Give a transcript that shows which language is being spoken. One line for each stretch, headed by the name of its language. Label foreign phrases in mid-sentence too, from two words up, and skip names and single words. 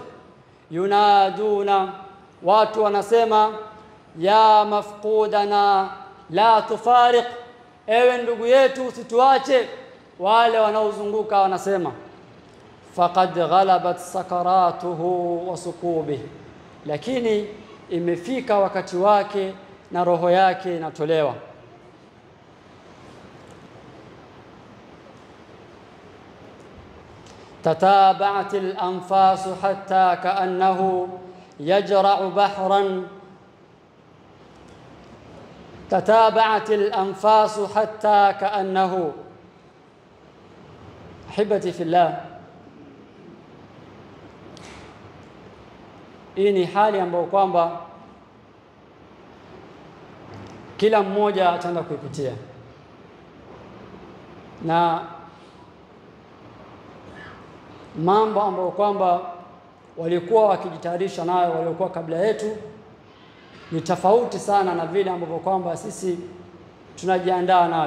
Swahili: Yunaduna, watu wanasema
Arabic: يا مفقودنا لا تفارق,
Swahili: ewe ndugu yetu usituache. Wale wanaozunguka wanasema
Arabic: فقد غلبت سكراته وسكوبي,
Swahili: lakini imefika wakati wake na roho yake inatolewa.
Arabic: تتابعت الأنفاس حتى كأنه يجرع بحرا. تتابعت الأنفاس حتى كأنه. أحبتي في الله,
Swahili: hii ni hali ambayo kwamba kila mmoja ataenda kuipitia, na mambo ambayo kwamba walikuwa wakijitayarisha nayo waliokuwa kabla yetu ni tofauti sana na vile ambavyo kwamba sisi tunajiandaa nayo.